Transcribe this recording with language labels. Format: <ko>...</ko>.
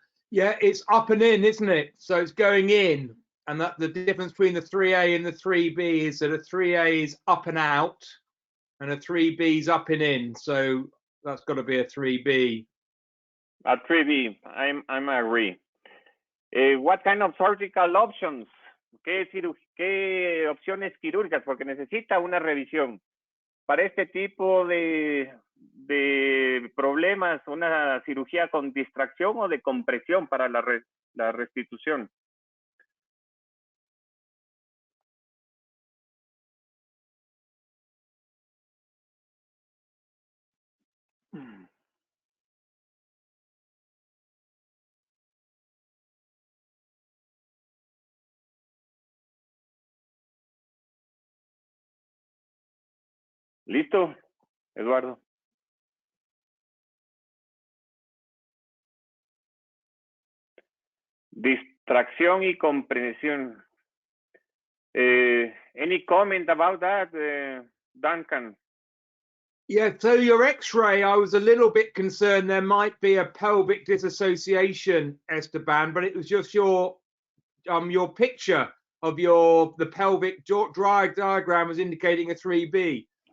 <en>Yeah, it's up and in, isn't it? So it's going in. And that the difference between the 3A and the 3B is that a 3A is up and out and a 3B is up and in. So that's got to be a 3B. A 3B, I'm agree. What kind of surgical options?</en> <es>¿Qué opciones quirúrgicas? Porque necesita una revisión. Para este tipo de problemas, una cirugía con distracción o de compresión para la restitución. ¿Listo, Eduardo? Distracción y compresión.</es> <en>Any comment about that, Duncan? Yeah, so your X-ray, I was a little bit concerned there might be a pelvic disassociation, Esteban, but it was just your picture of the pelvic diagram was indicating a 3B.</en>